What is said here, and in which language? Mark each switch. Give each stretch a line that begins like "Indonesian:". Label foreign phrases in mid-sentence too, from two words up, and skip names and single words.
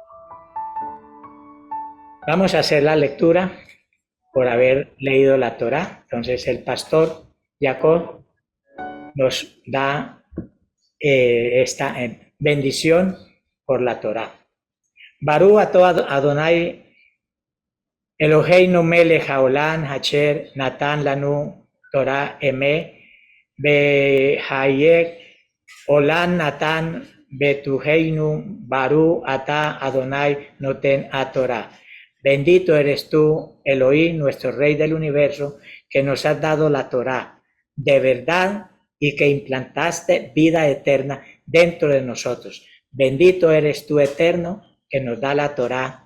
Spanish: Vamos a hacer la lectura por haber leído la Torá. Entonces el pastor Jacob nos da esta bendición por la Torá.
Hebrew: ברוך אתה אדני אלהינו מלך העולם אשר נתן לנו תורה אמת וחיי עולם נתן בתוכנו ברוך אתה אדני נותן התורה.
Spanish: Bendito eres tú, Elohim, nuestro Rey del universo, que nos has dado la Torá de verdad y que implantaste vida eterna dentro de nosotros. Bendito eres tú, Eterno, que nos da la Torá.